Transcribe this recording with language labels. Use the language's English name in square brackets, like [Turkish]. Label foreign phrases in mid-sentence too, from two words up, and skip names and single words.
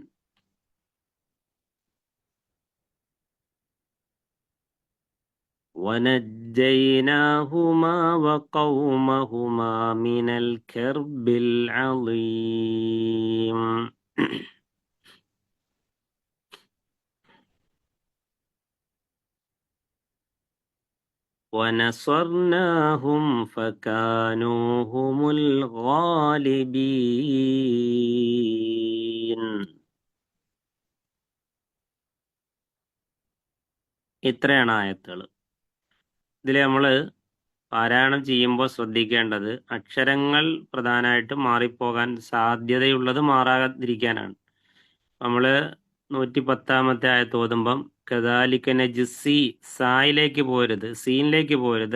[Arabic] ونجيناهما وقومهما من الكرب العظيم ونصرناهم فكانوا هم الغالبين. [Malayalam] ഇത്രയാണ് ആയത്തുകൾ. ഇതിൽ നമ്മൾ പാരായണം ചെയ്യുമ്പോൾ ശ്രദ്ധിക്കേണ്ടത് അക്ഷരങ്ങൾ പ്രധാനമായിട്ടും മാറിപ്പോകാൻ സാധ്യതയുള്ളത് മാറാതിരിക്കാനാണ്. നമ്മൾ 110 ആയത്ത് ഓതുമ്പം [Arabic] كذلك نجزي, [Malayalam] സായിലേക്ക് പോരുത്, സീനിലേക്ക് പോരുത്.